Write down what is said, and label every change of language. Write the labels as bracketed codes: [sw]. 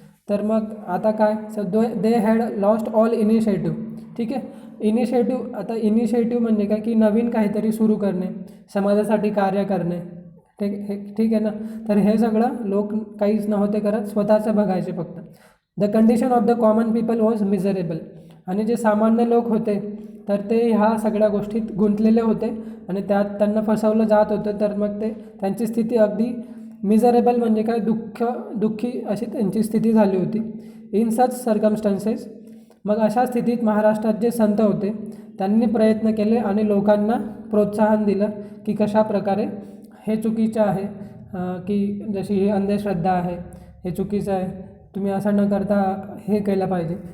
[mr] तर मग आता काय, [en] They had lost all initiative. [mr] ठीक आहे, इनिशिएटिव्ह म्हणजे काय, की नवीन काहीतरी सुरू करणे, समाजासाठी कार्य करणे. ठीक आहे ना. तर हे सगळं लोक काहीच नव्हते करत, स्वतःचं बघायचे फक्त. [en] The condition of the common people was miserable. [mr] आणि जे सामान्य लोक होते तर ते ह्या सगळ्या गोष्टीत गुंतलेले होते आणि त्यात त्यांना फसवलं जात होतं. तर मग ते त्यांची स्थिती अगदी मिझरेबल म्हणजे काय, दुःखी अशी त्यांची स्थिती झाली होती. [en] in such circumstances, [mr] मग अशा स्थितीत महाराष्ट्रात जे संत होते त्यांनी प्रयत्न केले आणि लोकांना प्रोत्साहन दिलं की कशा प्रकारे हे चुकीचं आहे, की जशी ही अंधश्रद्धा आहे, हे चुकीचं आहे, तुम्ही असं न करता हे केलं पाहिजे.